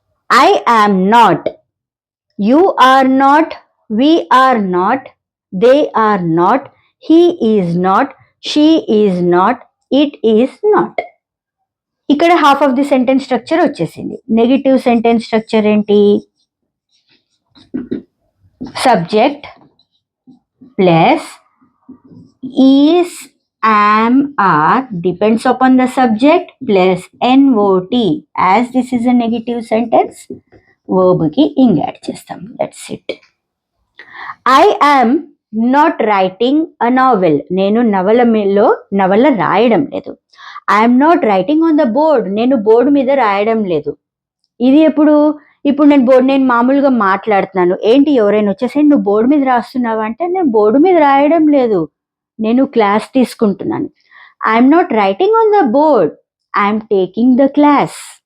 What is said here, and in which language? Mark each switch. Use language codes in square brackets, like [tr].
[en] I am not, you are not, we are not, they are not, he is not, she is not, it is not. [te] ఇక్కడ [en] half of the sentence structure [te] వచ్చేసింది. Negative sentence structure ఏంటి? Subject [en] plus is, am, are depends upon the subject plus not. As this is a negative sentence, verb [te] ki [en] ing add [te] chestam. [en] That's it. I am not writing a novel. [te] నేను నవల రాయడం లేదు. [en] I am not writing on the board. [te] నేను board మీద రాయడం లేదు. ఇది ఇప్పుడు నేను మామూలుగా మాట్లాడుతున్నాను. ఏంటి ఎవరైనా వచ్చేసి నువ్వు బోర్డు మీద రాస్తున్నావా అంటే నేను బోర్డు మీద రాయడం లేదు, నేను క్లాస్ తీసుకుంటున్నాను. [en] I'm not writing on the board, I'm taking the class.